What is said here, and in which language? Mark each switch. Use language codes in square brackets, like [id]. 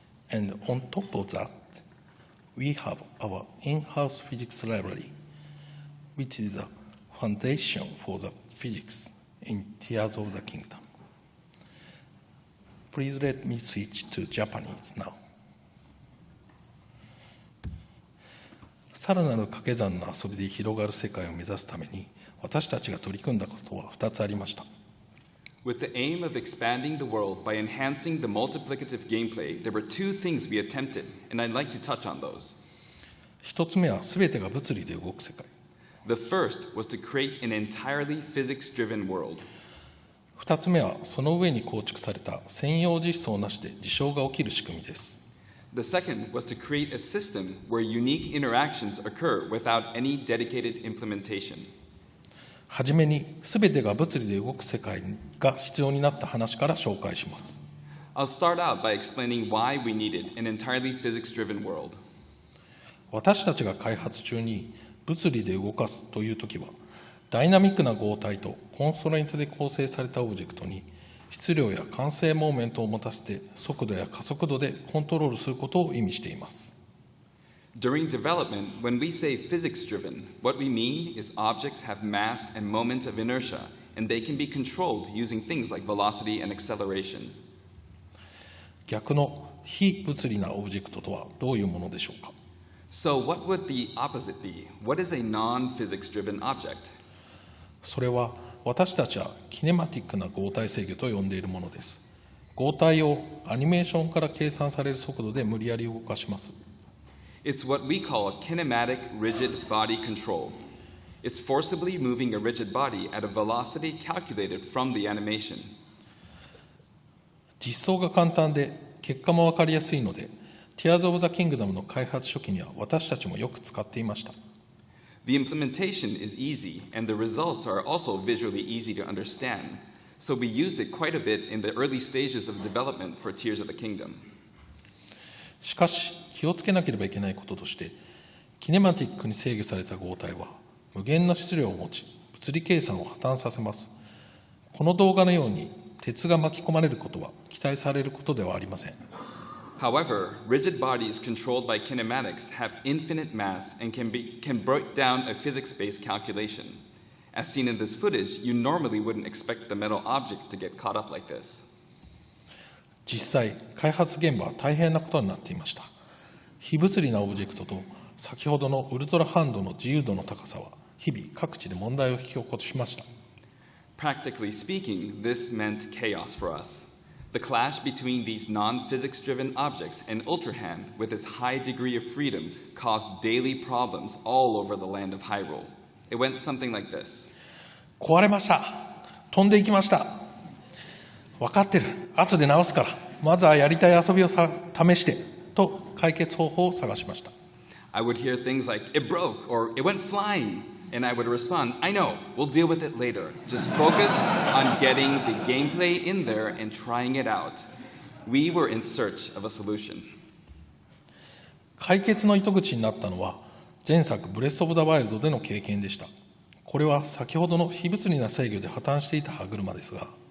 [en] And on top of that, we have our in-house physics library, which is the foundation for the physics in Tears of the Kingdom. Please let me switch to Japanese now. [ja] さらなる掛け算の遊びで広がる世界を目指すために、私たちが取り組んだことは2つありました。 [en] With the aim of expanding the world by enhancing the multiplicative gameplay, there were two things we attempted, and I'd like to touch on those. [ja] 1つ目は全てが物理で動く世界。 [en] The first was to create an entirely physics-driven world. [ja] 2つ目はその上に構築された専用実装なしで事象が起きる仕組みです。 [en] The second was to create a system where unique interactions occur without any dedicated implementation. [ja] はじめに全てが物理で動く世界が必要になった話から紹介します。 [en] I'll start out by explaining why we needed an entirely physics-driven world. [ja] 私たちが開発中に物理で動かすというときは、ダイナミックな合体とコンストレイントで構成されたオブジェクトに質量や完成モーメントを持たせて速度や加速度でコントロールすることを意味しています。 [en] During development, when we say physics-driven, what we mean is objects have mass and moment of inertia, and they can be controlled using things like velocity and acceleration. [ja] 逆の非物理なオブジェクトとはどういうものでしょうか。 [en] So what would the opposite be? What is a non-physics-driven object? [ja] それは私たちはキネマティックな合体制御と呼んでいるものです。合体をアニメーションから計算される速度で無理やり動かします。 [en] It's what we call a kinematic rigid body control. It's forcibly moving a rigid body at a velocity calculated from the animation. [ja] 実装が簡単で結果も分かりやすいので、Tears of the Kingdom の開発初期には私たちもよく使っていました。 [en] The implementation is easy, and the results are also visually easy to understand. So we used it quite a bit in the early stages of development for Tears of the Kingdom. [ja] しかし、気をつけなければいけないこととして、キネマティックに制御された合体は無限の質量を持ち、物理計算を破綻させます。この動画のように鉄が巻き込まれることは期待されることではありません。 [en] However, rigid bodies controlled by kinematics have infinite mass and can break down a physics-based calculation. As seen in this footage, you normally wouldn't expect the metal object to get caught up like this. [ja] 実際、開発現場は大変なことになっていました。非物理なオブジェクトと先ほどのウルトラハンドの自由度の高さは日々各地で問題を引き起こしました。 [en] Practically speaking, this meant chaos for us. The clash between these non-physics-driven objects and Ultrahand, with its high degree of freedom, caused daily problems all over the land of Hyrule. It went something like this. [ja] 壊れました。飛んでいきました。分かってる。後で直すから。まずはやりたい遊びを試して。と解決方法を探しました。 [en] I would hear things like, it broke, or it went flying. And I would respond, I know, we'll deal with it later. Just focus on getting the gameplay in there and trying it out. We were in search of a solution. [ja] 解決の糸口になったのは、前作ブレス・オブ・ザ・ワイルドでの経験でした。これは先ほどの非物理な制御で破綻していた歯車ですが、